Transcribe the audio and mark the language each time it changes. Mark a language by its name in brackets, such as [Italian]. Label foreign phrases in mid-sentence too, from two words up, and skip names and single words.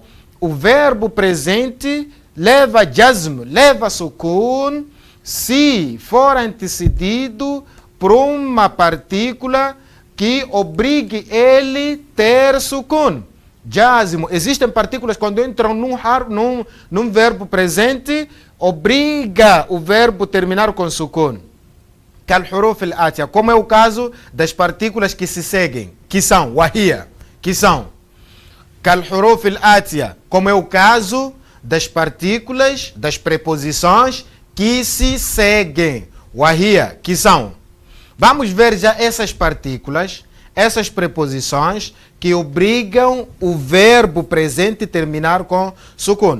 [Portuguese] O verbo presente leva jazm, leva sukun, se for antecedido por uma partícula que obrigue ele ter sukun. Jazm. Existem partículas quando entram num verbo presente, obriga o verbo terminar com sukun. [Arabic] كالحروف الآتية, [Portuguese] como é o caso das partículas que se seguem, que são wahia, que são [Arabic] كالحروف الآتية, [Portuguese] como é o caso das partículas, das preposições que se seguem. Wahia, que são. Vamos ver já essas partículas essas preposições que obrigam o verbo presente a terminar com sukun.